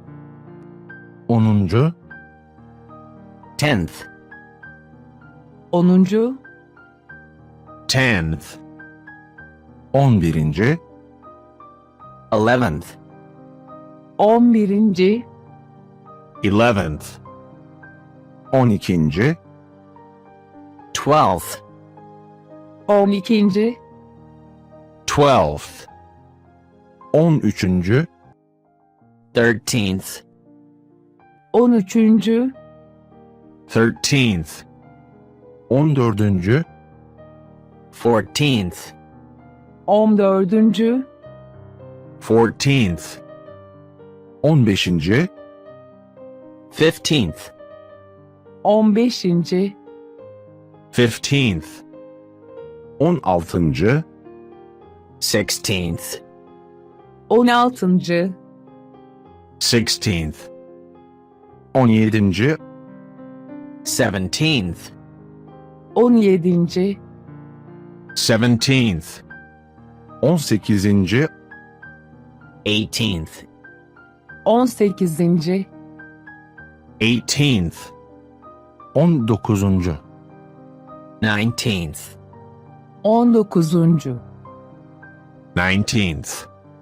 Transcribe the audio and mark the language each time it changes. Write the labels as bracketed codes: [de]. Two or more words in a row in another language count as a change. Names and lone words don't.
[tr] onuncu, [en] tenth, [tr] onuncu, [en] tenth, 11. 11th, [tr] on birinci, [en] 11th, 12. 12th, [tr] on ikinci, [en] 12th, 13. 13th, [tr] on üçüncü, [en] 13th, 14. 14th, [tr] on dördüncü, [en] 14th, 15. 15th, [tr] on beşinci, [en] 15th, 16. 16th, [tr] on altıncı, [en] 16th, 17. 17th, [tr] on yedinci, [en] 17th, 18. 18th, [tr] on sekizinci, [en] 18th, 19. 19th, [tr] on dokuzuncu. [en] 19th,